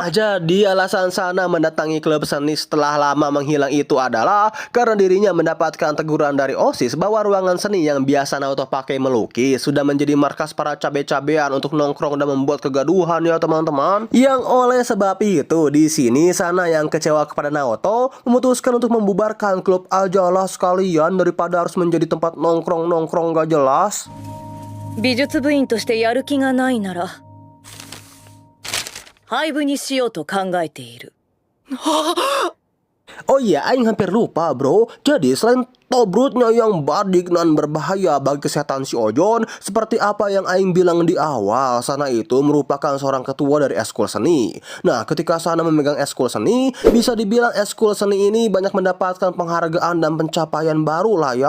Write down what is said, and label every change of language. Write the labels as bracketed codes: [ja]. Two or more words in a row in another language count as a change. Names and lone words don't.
[id] Jadi alasan Sana mendatangi klub seni setelah lama menghilang itu adalah karena dirinya mendapatkan teguran dari OSIS bahwa ruangan seni yang biasa Naoto pakai melukis sudah menjadi markas para cabe-cabean untuk nongkrong dan membuat kegaduhan ya teman-teman. Yang oleh sebab itu di sini Sana yang kecewa kepada Naoto memutuskan untuk membubarkan klub aja lah sekalian daripada harus menjadi tempat nongkrong-nongkrong gak jelas. [ja] 美術部員としてやる気がないなら廃部にしようと考えている。 [id] Oh iya, Aing hampir lupa bro. Jadi selain Tobrutnya yang badik dan berbahaya bagi kesehatan si Ojon, seperti apa yang Aing bilang di awal, Sana itu merupakan seorang ketua dari eskul seni. Nah, ketika Sana memegang eskul seni, bisa dibilang eskul seni ini banyak mendapatkan penghargaan dan pencapaian baru lah ya.